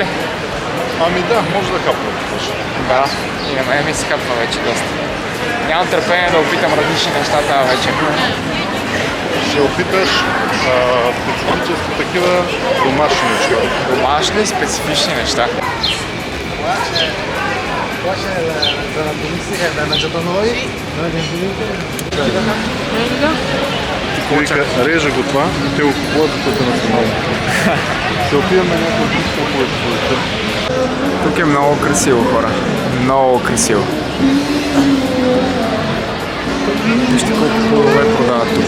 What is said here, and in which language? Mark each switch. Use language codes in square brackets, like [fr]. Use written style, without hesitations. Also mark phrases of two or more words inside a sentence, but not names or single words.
[bg] Ами да, може да капна. Да, и на мен ми се капва вече доста. Нямам търпение да опитам различни неща тази вечер. Ще опиташ специфически такива домашни неща. Домашни специфични неща. [it] della turistica che abbiamo mangiato noi [bg] Вика, реже го това и те го купуват за пътя национално. Ще опиваме някакво друго повече. Тук е много красиво, хора. Много красиво. Вижте колко плодове продават тук.